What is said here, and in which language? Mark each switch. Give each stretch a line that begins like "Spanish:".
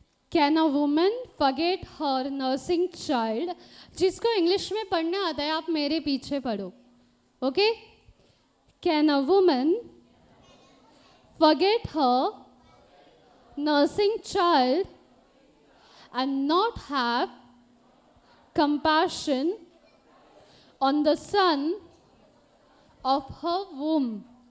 English: Can a woman forget her nursing child?
Hindi: जिसको English में पढ़ना आता है आप मेरे पीछे पढ़ो.
English: Okay? Can a woman forget her nursing child and not have compassion on the son of her womb.